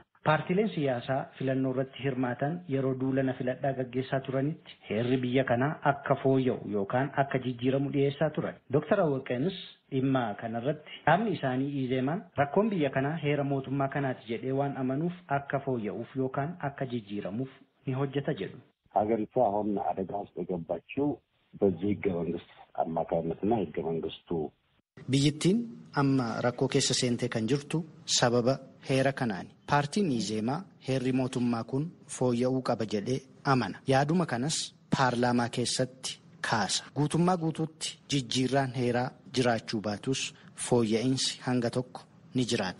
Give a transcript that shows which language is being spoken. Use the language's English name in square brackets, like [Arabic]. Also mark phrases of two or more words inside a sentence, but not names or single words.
[Oromo] Paartiileen siyaasaa filannoo irratti hirmaatan yeroo duulana filadhaa gaggeessaa turanitti heerri biyya kanaa akka fooyya'u yookaan akka jijjiiramu dhiyeessaa turan. Dooktar Awwaqeenis dhimma kanarratti dhaabni isaanii ኢዜማን rakkoon biyya kanaa heera mootummaa kanaati jedhee waan amanuuf akka fooyya'uuf yookaan akka jijjiiramuuf ni hojjeta jedhu. [Amharic] ሀገሪቷ አሁን አደጋ ውስጥ የገባችው በዚህ ህገ መንግስት አማካይነትና ህገ መንግስቱ [Oromo] biyyittiin amma rakkoo keessa seentee kan jirtu sababa heera kanaani. Paartiin ኢዜማ heerri mootummaa kun fooyya'uu qaba jedhee amana. Yaaduma kanas paarlaamaa keessatti kaasa. Guutummaa guutuutti jijjiirraan heeraa jiraachuu baatus fooyya'insi hanga tokko ni jiraata.